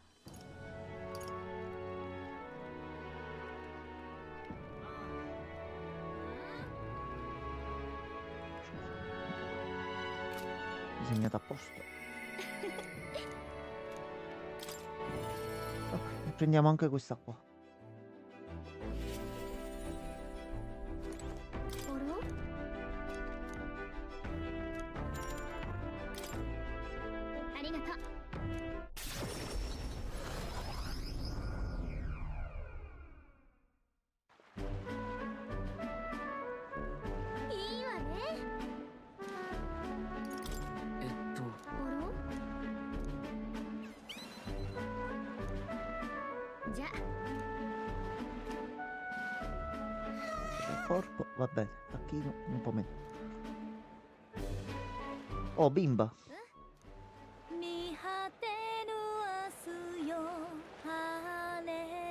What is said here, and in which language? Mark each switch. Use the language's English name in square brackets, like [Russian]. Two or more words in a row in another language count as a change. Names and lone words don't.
[Italian] Disegnato apposta. Ok, prendiamo anche questa qua. [Japanese] ありがとう。いいわね。じゃ [Italian] Corpo, va bene, tacchino, un po' meno. Oh, bimba. [Japanese] 見果てぬ明日よ晴れ